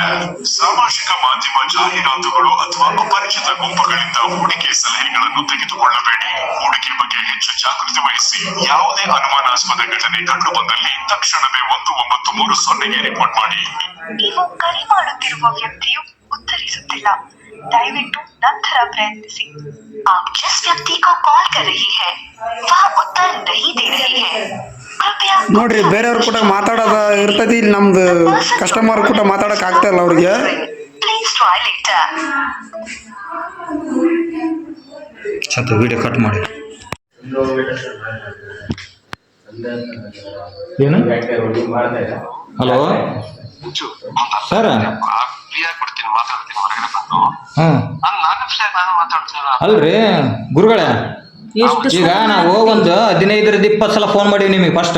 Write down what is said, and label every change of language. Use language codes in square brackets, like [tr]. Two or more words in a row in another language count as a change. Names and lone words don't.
[kn] ಸಾಮಾಜಿಕ ಮಾಧ್ಯಮ ಜಾಹೀರಾತುಗಳು ಅಥವಾ ಅಪರಿಚಿತ ಗುಂಪುಗಳಿಂದ ಹೂಡಿಕೆ ಸಲಹೆಗಳನ್ನು ತೆಗೆದುಕೊಳ್ಳಬೇಡಿ. ಹೂಡಿಕೆ ಬಗ್ಗೆ ಹೆಚ್ಚು ಜಾಗೃತಿ ವಹಿಸಿ. ಯಾವುದೇ ಅನುಮಾನಾಸ್ಪದ ಘಟನೆ ಕಂಡು ಬಂದಲ್ಲಿ ತಕ್ಷಣವೇ 1930ಗೆ ರಿಪೋರ್ಟ್ ಮಾಡಿ. ನೀವು ಕರೆ ಮಾಡುತ್ತಿರುವ ವ್ಯಕ್ತಿಯು ಉತ್ತರಿಸುತ್ತಿಲ್ಲ. ದಯವಿಟ್ಟು ನಂತರ ಪ್ರಯತ್ನಿಸಿ. [hi] आप जिस व्यक्ति को कॉल कर रही है वह उत्तर नहीं दे रही है. कृपया [kn] ನೋಡ್ರಿ ಬೇರೆಯವ್ರ ಕೂಡ ಮಾತಾಡೋದ ಇರ್ತೈತಿ, ಇಲ್ಲಿ ನಮ್ದು ಕಸ್ಟಮರ್ ಕೂಡ ಮಾತಾಡಕ್ ಆಗ್ತಾ ಇಲ್ಲ ಅವ್ರಿಗೆ. [en] Please try later. [kn] ಸತ್ತು ವಿಡಿಯೋ ಕಟ್ ಮಾಡಿ. ಏನು [en] hello sir, [kn] ಅಲ್ರಿ ಗುರುಗಳೇ, ಈಗ ನಾವು ಒಂದು 15-20 ಸಲ ಫೋನ್ ಮಾಡೀವಿ ನಿಮಗೆ ಫಸ್ಟ್.